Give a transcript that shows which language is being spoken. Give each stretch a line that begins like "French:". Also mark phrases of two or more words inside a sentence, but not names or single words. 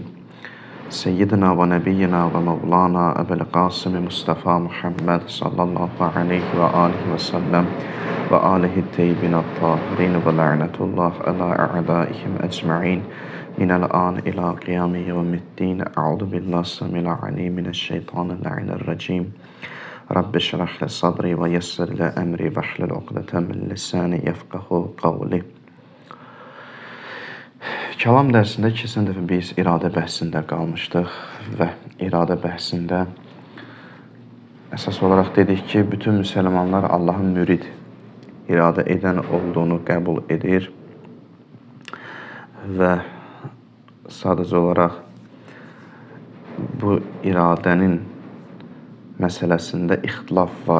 Arabic: سيدنا ونبينا ومولانا أبي القاسم المصطفى محمد صلى الله عليه وآله وسلم وآله الطيبين الطاهرين ولعنة الله على أعدائهم أجمعين من الآن إلى قيام يوم الدين. أعوذ بالله السميع العليم من الشيطان الرجيم. رب اشرح لي صدري ويسر لي أمري واحلل عقدة من لساني يفقهوا قولي.
Azerbaijani: Kəlam dərsində keçən dəfə biz iradə bəhsində qalmışdıq və iradə bəhsində əsas olaraq dedik ki, bütün müsəlmanlar Allahın mürid, iradə edən olduğunu qəbul edir və sadəcə olaraq bu iradənin məsələsində ixtilaf var.